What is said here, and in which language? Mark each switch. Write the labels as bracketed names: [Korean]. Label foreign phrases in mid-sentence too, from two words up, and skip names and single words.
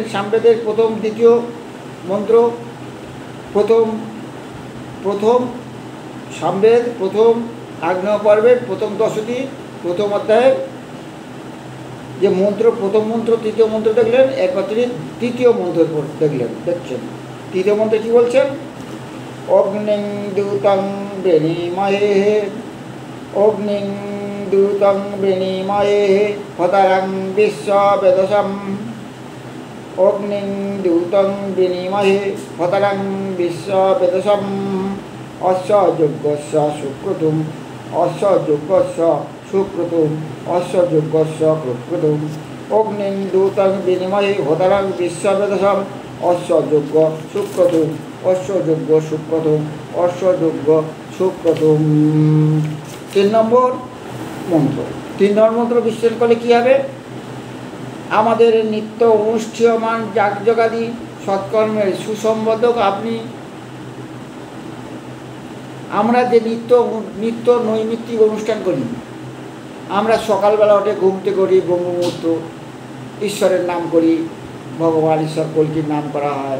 [Bangla] সামবেদের প্রথম দ্বিতীয় মন্ত্র, প্রথম সামবেদ প্রথম আগ্নেয় পর্বের প্রথম দশটি প্রথম অধ্যায়ের যে মন্ত্র, প্রথম মন্ত্র তৃতীয় মন্ত্র দেখলেন। এরপর তিনি তৃতীয় মন্ত্র দেখছেন। তৃতীয় মন্ত্রে কী বলছেন? [Sanskrit] অগ্নিং দ্যুতং বৃণীময়ে, অগ্নিং দ্যুতং বৃণীময়ে হতারং বিশ্ববেদসম, অগ্নিং দ্যুতং বৃণীময়ে হতারং বিশ্ববেদসম, অস্য যজ্ঞস্য সুক্রতুম, অস্য যজ্ঞস্য সুক্রতুম, অস্য যজ্ঞস্য সুক্রতুম, অগ্নিং দ্যুতং বৃণীময়ে হতারং বিশ্ববেদসম, অস্য যজ্ঞ সুক্রতুম, অস্য যজ্ঞ সুক্রতুম, অস্য যজ্ঞ সুক্রতুম। [Bangla] 3 নম্বর মন্ত্র। 3 নম্বর মন্ত্র বিশ্লেষণ করলে কী হবে? আমাদের নিত্য অনুষ্ঠেয়মান যাগযজ্ঞাদি সৎকর্মের সুসম্বোধক আপনি। আমরা যে নিত্য নৈমিত্তিক অনুষ্ঠান করি, আমরা সকালবেলা উঠে ঘুমতে করি, ব্রহ্মমুহূর্ত ঈশ্বরের নাম করি, ভগবান ঈশ্বর কল্কির নাম করা হয়।